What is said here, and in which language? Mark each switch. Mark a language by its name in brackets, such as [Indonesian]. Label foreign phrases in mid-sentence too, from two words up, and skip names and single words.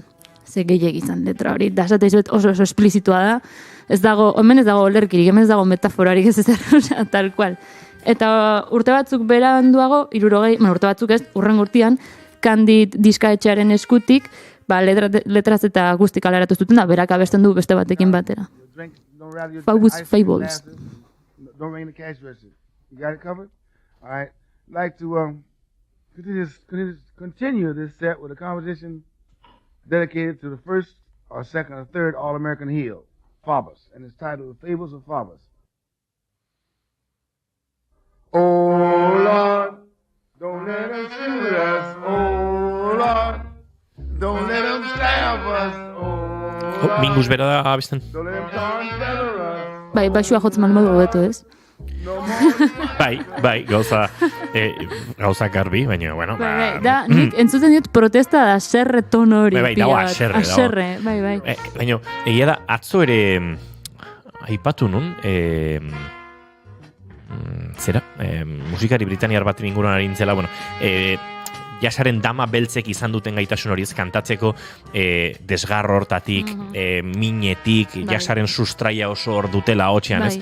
[Basque] Ze gehiagik izan letra hori, da esateizuet oso esplizitua da, hemen ez dago olerkirik, hemen ez dago metaforarik ez [Spanish] tal cual. [Basque] Eta urte batzuk beranduago, urte batzuk ez, urren urtean, Candid diskaetxearen eskutik, letraz eta guztik aleratu zuten da, berak abesten du beste batekin batera. [English] Fables. Don't ring the cash register. You got it covered? All right. I'd like to continue this set with a composition dedicated to the first or second or third All-American heel, Faubus, and it's titled The Fables of Faubus. Oh, Lord, don't let them shoot us. Oh, Lord, don't let them stab us. Oh, [Basque] Mingus bera da abesten. [English] don't let them tar and feather us. [Basque] Bai, baixua jotzen malmodu beto, ez? Bai, gauza garbi, baina, Da, nik entzuten dut protesta da aserre tono hori. Bai, dago aserre. Bai. Baina, egia da, atzo ere aipatu nun, musikari britaniar bat inguruan arintzela, jasaren dama beltzek izan duten gaitasun hori ez kantatzeko desgarro hortatik, minetik, jasaren sustraia oso hor dutela hotxean, ez?